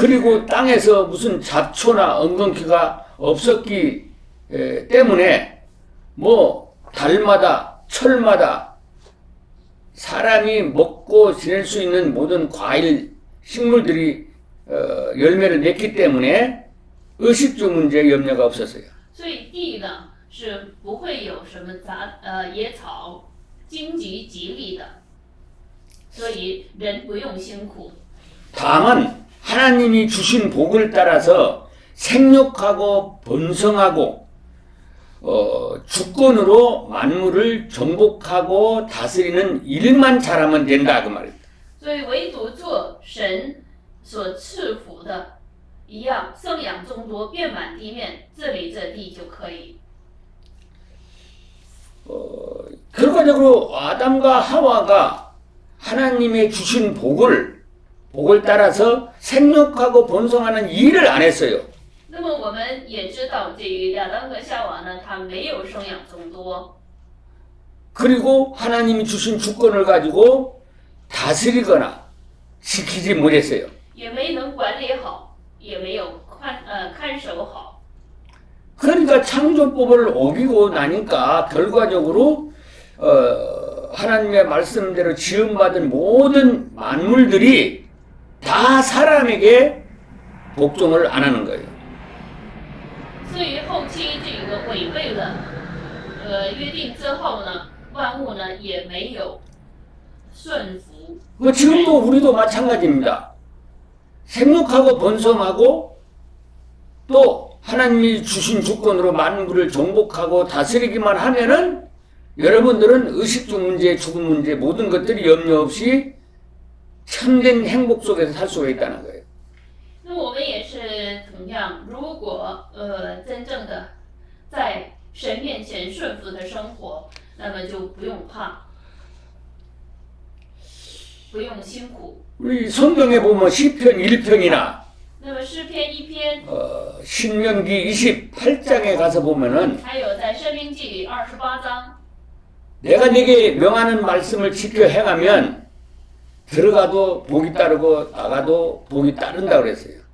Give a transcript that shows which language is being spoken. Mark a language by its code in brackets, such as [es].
[ko] 그리고 땅에서 무슨 잡초나 엉겅퀴가 없었기 때문에 뭐 달마다 철마다 사람이 먹고 지낼 수 있는 모든 과일 식물들이 열매를 맺기 때문에 의식주 문제에 염려가 없었어요. [zh] 所以地呢是不会有什么野草、荆棘吉利的，所以人不用辛苦。 [ko] 다만 하나님이 주신 복을 따라서 생육하고 번성하고 주권으로 만물을 정복하고 다스리는 일만 잘하면 된다 그 말입니다. [zh] 所以唯独做神所赐福的一样，生养众多，遍满地面，治理这地就可以。 [ko] 결과적으로 아담과 하와가 하나님의 주신 복을 따라서 생육하고 번성하는 일을 안 했어요. [zh] 那么我们也知道，这个亚当和夏娃呢，他没有生养众多， [ko] 그리고 하나님이 주신 주권을 가지고 다스리거나 지키지 못했어요. [zh] 也没能管理好，也没有看守好。 [ko] 그러니까 창조법을 어기고 나니까 결과적으로 하나님의 말씀대로 지음받은 모든 만물들이 다 사람에게 복종을 안 하는 거예요. [zh] 所以后期这个违背了约定之后呢，万物呢也没有顺服。 [ko] 지금도 우리도 마찬가지입니다. 생육하고 번성하고 또 하나님이 주신 주권으로 만물을 정복하고 다스리기만 하면은 여러분들은 의식주 문제, 죽음 문제 모든 것들이 염려 없이 참된 행복 속에서 살 수가 있다는 거예요. [zh] 那我们也是同样，如果真正的在神面前顺服的生活，那么就不用怕，不用辛苦。 [ko] 우리 성경에 보면 시편 1편이나 [zh] 那么诗篇1篇， [ko] 신명기 28장에 가서 보면은 [zh] 还有在申命记28章， [ko] 내가 네게 명하는 말씀을 지켜 행하면 들어가도 복이 따르고 나가도 복이 따른다 그랬어요.